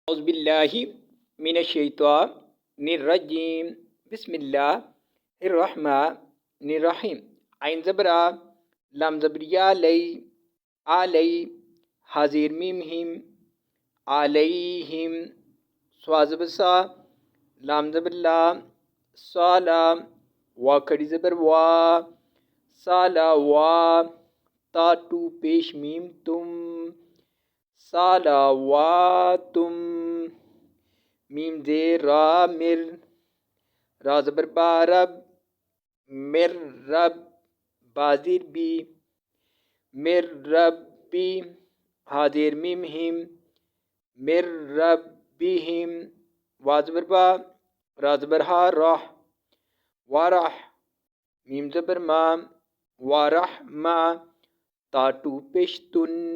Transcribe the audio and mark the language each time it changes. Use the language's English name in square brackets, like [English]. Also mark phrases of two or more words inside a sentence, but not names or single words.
[Arabic] اعوذ باللہ من الشیطان الرجیم بسم اللہ الرحمن الرحیم [Urdu] عین زبر آ لام زبر یا لئی علی حاضر میم ہم علیہم صاد زبر سا لام زبر لا صالا وا کھڑی زبر وا صالا وا تا ٹو پیش میم تم صلواتم میم زیر را مر را زبر با رب مر رب بازیر بی مر ربی حاضر میم ہم مر ربہم وا زبر با را زبر ہا راہ وارح میم زبر ما وارحمہ تا ٹو پیشتن